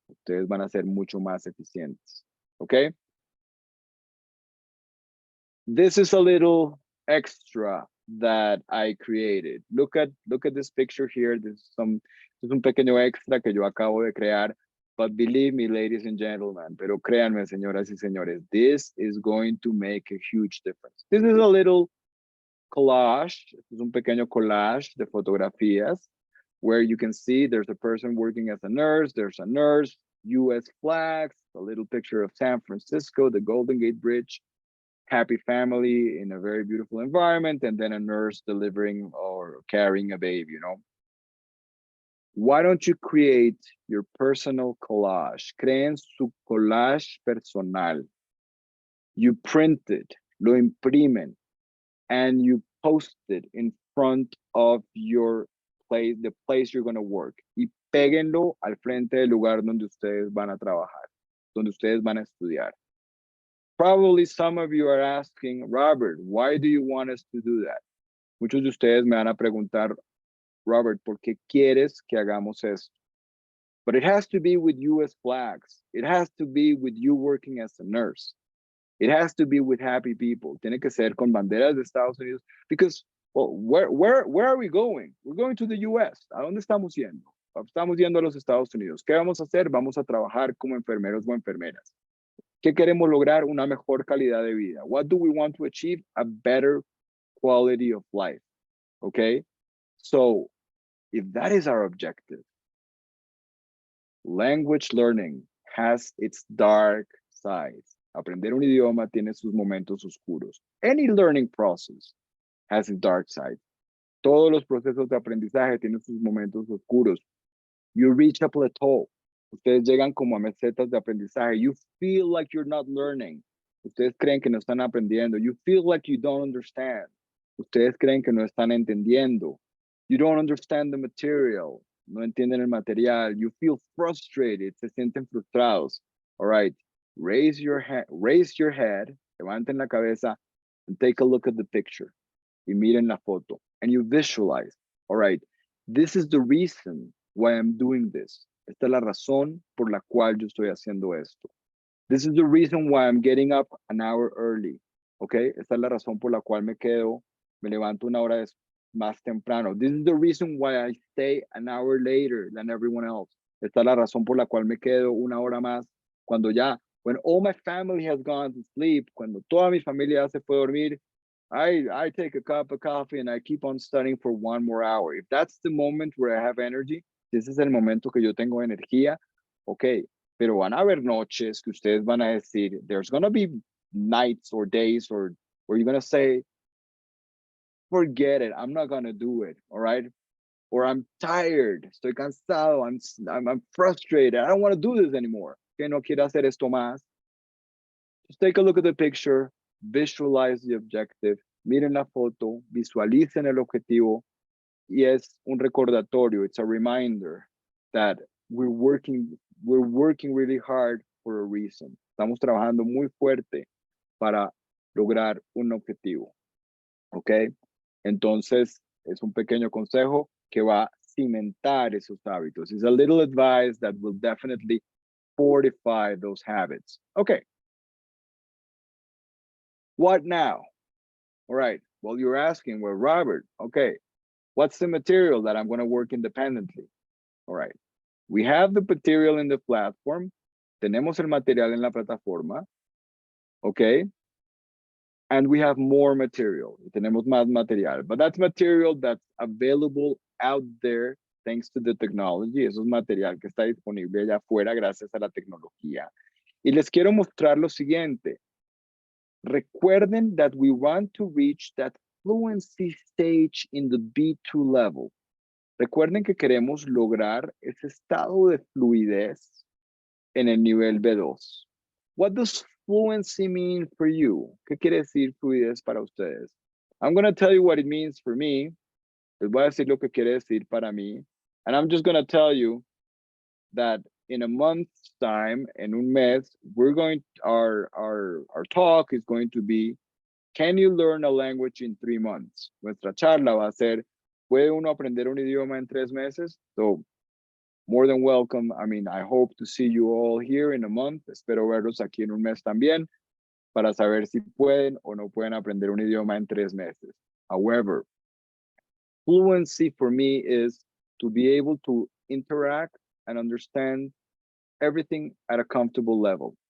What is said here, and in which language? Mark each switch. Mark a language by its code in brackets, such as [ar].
[es] Ustedes van a ser mucho más eficientes. [en] Okay? This is a little extra that I created. Look at this picture here. This is [es] un pequeño extra que yo acabo de crear. [en] But believe me, ladies and gentlemen, [es] pero créanme, señoras y señores, [en] this is going to make a huge difference. This is a little collage. [es] Es un pequeño collage de fotografías [en] where you can see there's a person working as a nurse. There's a nurse, US flags, a little picture of San Francisco, the Golden Gate Bridge, happy family in a very beautiful environment, and then a nurse delivering or carrying a baby, you know. Why don't you create your personal collage? [es] Creen su collage personal. [en] You print it, [es] lo imprimen, [en] and you post it in front of your place, the place you're going to work. [es] Y péguenlo al frente del lugar donde ustedes van a trabajar, donde ustedes van a estudiar. [en] Probably some of you are asking, Robert, why do you want us to do that? [es] Muchos de ustedes me van a preguntar, Robert, ¿por qué quieres que hagamos esto? [en] But it has to be with US flags. It has to be with you working as a nurse. It has to be with happy people. [es] Tiene que ser con banderas de Estados Unidos. [en] Because, well, where are we going? We're going to the US. [es] ¿A dónde estamos yendo? Estamos yendo a los Estados Unidos. ¿Qué vamos a hacer? Vamos a trabajar como enfermeros o enfermeras. ¿Qué queremos lograr? Una mejor calidad de vida. [en] What do we want to achieve? A better quality of life. Okay? So, if that is our objective, language learning has its dark sides. [es] Aprender un idioma tiene sus momentos oscuros. [en] Any learning process has its dark side. [es] Todos los procesos de aprendizaje tienen sus momentos oscuros. [en] You reach a plateau. [es] Ustedes llegan como a mesetas de aprendizaje. [en] You feel like you're not learning. [es] Ustedes creen que no están aprendiendo. [en] You feel like you don't understand. [es] Ustedes creen que no están entendiendo. [en] You don't understand the material. [es] No entienden el material. [en] You feel frustrated. [es] Se sienten frustrados. [en] All right. Raise your head. [es] Levanten la cabeza [en] and take a look at the picture. [es] Y miren la foto. [en] And you visualize. All right. This is the reason why I'm doing this. [es] Esta es la razón por la cual yo estoy haciendo esto. [en] This is the reason why I'm getting up an hour early. Okay. [es] Esta es la razón por la cual me levanto una hora más temprano. [en] This is the reason why I stay an hour later than everyone else. [es] Esta es la razón por la cual me quedo una hora más cuando [en] when all my family has gone to sleep, [es] cuando toda mi familia se fue a dormir, [en] I take a cup of coffee and I keep on studying for 1 more hour. If that's the moment where I have energy, this is [es] el momento que yo tengo energía, [en] okay, [es] pero van a haber noches que ustedes van a decir, [en] there's going to be nights or days or where you're going to say, forget it, I'm not going to do it, all right? Or I'm tired, [es] estoy cansado, [en] I'm frustrated, I don't want to do this anymore. [es] Que no quiero hacer esto más. [en] Just take a look at the picture, visualize the objective, [es] miren la foto, visualicen el objetivo, y es un recordatorio, [en] it's a reminder that we're working really hard for a reason. [es] Estamos trabajando muy fuerte para lograr un objetivo. ¿Ok? Entonces, es un pequeño consejo que va a cimentar esos hábitos. [en] It's a little advice that will definitely fortify those habits. Okay. What now? All right. Well, you're asking, well, Robert, okay, what's the material that I'm going to work independently? All right. We have the material in the platform. [es] Tenemos el material en la plataforma. [en] Okay. And we have more material. [es] Tenemos más material. [en] But that's material that's available out there thanks to the technology. [es] Eso es material que está disponible allá afuera gracias a la tecnología. Y les quiero mostrar lo siguiente. Recuerden [en] that we want to reach that fluency stage in the B2 level. [es] Recuerden que queremos lograr ese estado de fluidez en el nivel B2. [en] What does fluency mean for you? [es] ¿Qué quiere decir fluidez para ustedes? [en] I'm going to tell you what it means for me. [es] Les voy a decir lo que quiere decir para mí. [en] And I'm just going to tell you that in a month's time, [es] en un mes, [en] we're going, our talk is going to be Can you learn a language in 3 months? [es] Nuestra charla va a ser, ¿puede uno aprender un idioma en 3 meses? [en] So, more than welcome. I mean, I hope to see you all here in a month. [es] Espero verlos aquí en un mes también para saber si pueden o no pueden aprender un idioma en 3 meses. [en] However, fluency for me is to be able to interact and understand everything at a comfortable level.